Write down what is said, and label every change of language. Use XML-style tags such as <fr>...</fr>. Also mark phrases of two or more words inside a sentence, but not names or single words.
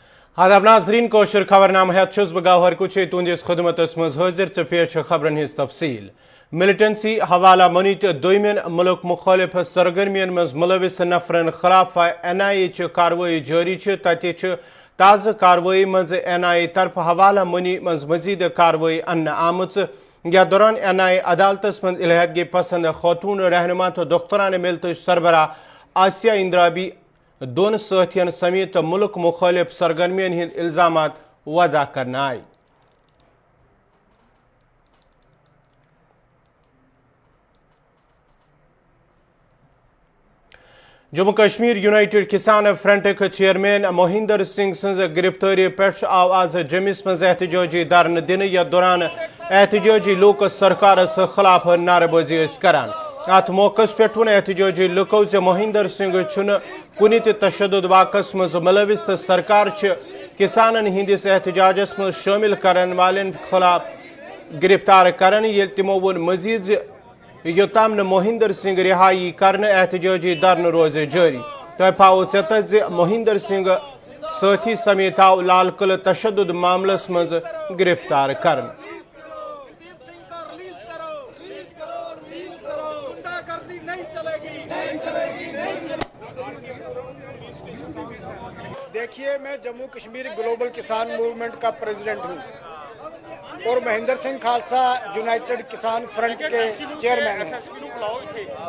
<ks>आदाब नाजरीन कोशर खबरनामा है गौहर कुछ तुंदिस खदमतस मज हाजिर तो पेश खबरन हिज तफसील मिलिटेंसी हवाला मनी तो दोयमिन मुल्क मुखालिफ सरगर्मियन मज मुलविस नफरन खिलाफ NIA कार्रवाई जारी तत ताज़ कार्रवाई मज NIA तरफ हवाला मनी मज मजीद कार्रवाई अन्न आमच या दौरान NIA अदालतस मज इलाहदगी पसंद खतून रहनुमा तो दुख्तरान मिलत सरबरा आसिया इंद्राबी दोन साथियन समेत मुल्क मुखालिफ सरगर्मियन हिंद इल्जामात वज़ा करना आए। जम्मू कश्मीर यूनाइटेड किसान फ्रंट चेयरमैन मोहिंदर सिंह सज गिरफ्तारी पे आव आज जमिस मज एहतजाजी धरन दिन या दौरान एहतजाजी लोग सरकार खिलाफ नारेबाजी करान। अत मौके पे वन एहतजाजी लुको जे मोहिंदर सिंह कुन तशद्दुद वाकस मज मुलविस तो सरकार किसानन हिंदिस एहतजाजस मज शामिल करन वालन खिलाफ गिरफ्तार करन ये तिमो वोन मजीद योताम न मोहिंदर सिंह रिहाई करने एहतजाजी धरन रोजे जारी। तो पाओ चत जे मोहिंदर सिंह साथी समेत आव लाल किले तशद्दुद मामलस मज गिरफ्तार करन।</ks> <hi>देखिए, मैं जम्मू कश्मीर ग्लोबल किसान मूवमेंट का प्रेसिडेंट हूँ और महेंद्र सिंह खालसा यूनाइटेड किसान फ्रंट के चेयरमैन हैं।</hi>